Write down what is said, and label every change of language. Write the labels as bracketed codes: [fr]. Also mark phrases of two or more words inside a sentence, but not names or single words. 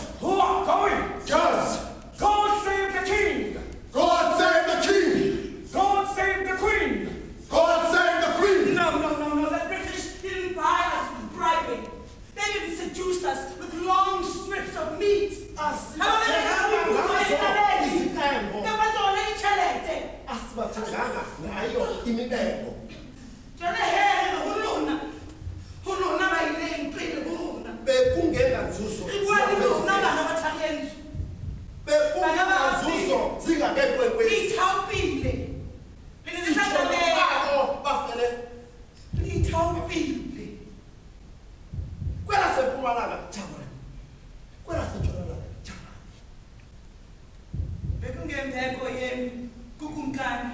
[en] Who are going? Yes! God save the King! God save the King! God save the Queen! God save the Queen! No. The British didn't buy us with bribing. They didn't seduce us with long strips of meat. [xh] Asibathenganga ngayo imibeko. Bekungenga nzuzo. Bekungenga nzuzo zingakekwe kwezi. Bafele. Kwela seMpumalanga jamani. Kwela seNtshonalanga jamani. Bekungembeko yenu kukumkani.